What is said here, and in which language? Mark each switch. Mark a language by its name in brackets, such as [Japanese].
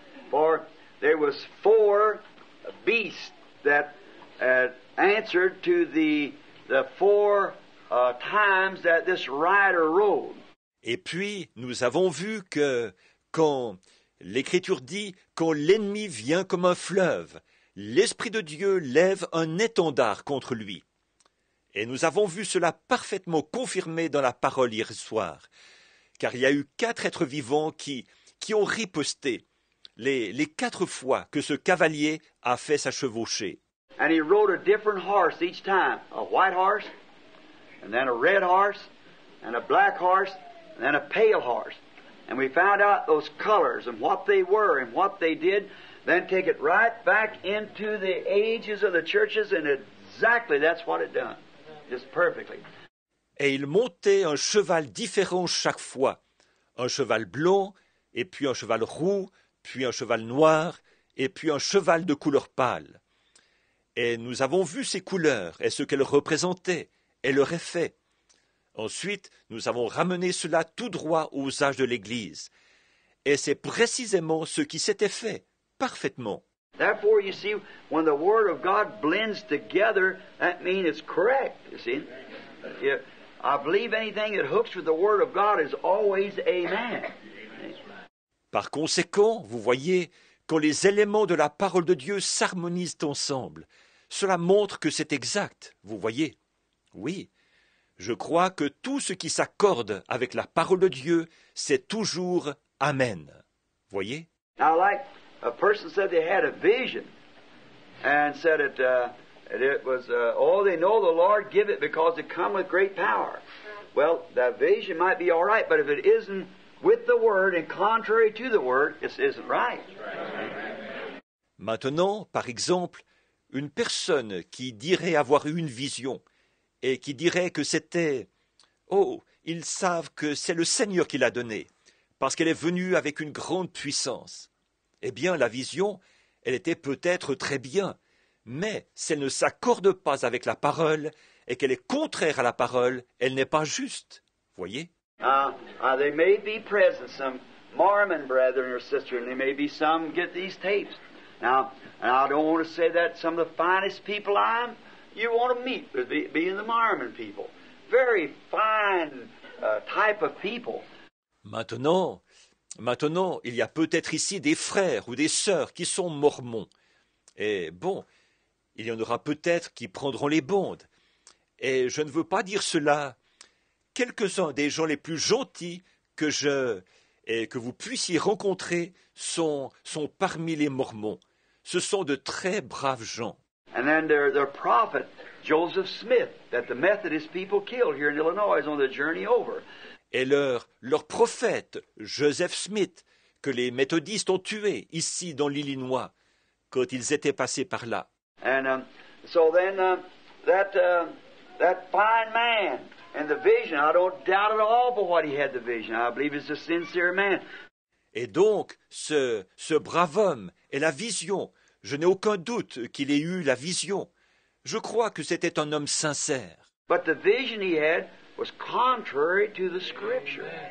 [English] For there was 4 beasts that answered to the 4 times that this rider rode. [French] Et puis, nous avons vu que quand l'Écriture dit « quand l'ennemi vient comme un fleuve, l'Esprit de Dieu lève un étendard contre lui ». Et nous avons vu cela parfaitement confirmé dans la parole hier soir, car il y a eu 4 êtres vivants qui ont riposté les 4 fois que ce cavalier a fait sa chevauchée. [English] And he rode a different horse each time, a white horse, and then a red horse, and a black horse, and then a pale horse. And we found out those colors and what they were and what they did, then take it right back into the ages of the churches, and exactly that's what it done, just perfectly. [French] Et il montait un cheval différent chaque fois, un cheval blanc, et puis un cheval roux, puis un cheval noir, et puis un cheval de couleur pâle. Et nous avons vu ces couleurs et ce qu'elles représentaient et leur effet. Ensuite, nous avons ramené cela tout droit aux âges de l'Église. Et c'est précisément ce qui s'était fait, parfaitement. [English] Therefore, you see, when the Word of God blends together, that means it's correct, you see. I believe anything that hooks with the Word of God is always amen. [French] Par conséquent, vous voyez, quand les éléments de la parole de Dieu s'harmonisent ensemble, cela montre que c'est exact, vous voyez. Oui, je crois que tout ce qui s'accorde avec la parole de Dieu, c'est toujours Amen. Voyez? [English] Now, like a person said they had a vision and said it was, they know the Lord give it because it come with great power. Well, that vision might be all right, but if it isn't with the Word and contrary to the Word, it isn't right. [French] Maintenant, par exemple, une personne qui dirait avoir eu une vision et qui dirait que c'était « Oh, ils savent que c'est le Seigneur qui l'a donnée, parce qu'elle est venue avec une grande puissance. » Eh bien, la vision, elle était peut-être très bien, mais si elle ne s'accorde pas avec la parole et qu'elle est contraire à la parole, elle n'est pas juste. Voyez? [English] There may be present some Mormon brethren or sisters, and there may be some get these tapes. Now, I don't want to say that some of the finest people you want to meet would be the Mormon people. Very fine type of people. [French] Maintenant, il y a peut-être ici des frères ou des sœurs qui sont mormons. Et bon, il y en aura peut-être qui prendront les bandes. Et je ne veux pas dire cela. Quelques-uns des gens les plus gentils que vous puissiez rencontrer sont parmi les Mormons. Ce sont de très braves gens. [English] And then their prophet, Joseph Smith, that the Methodist people killed here in Illinois on the journey over. [French] Et leur prophète, Joseph Smith, que les méthodistes ont tué ici dans l'Illinois, quand ils étaient passés par là. [English] And so then that fine man and the vision, I don't doubt at all but what he had the vision. I believe it's a sincere man. [French] Et donc, ce brave homme et la vision, je n'ai aucun doute qu'il ait eu la vision. Je crois que c'était un homme sincère. [English] But the vision he had was contrary to the Scripture.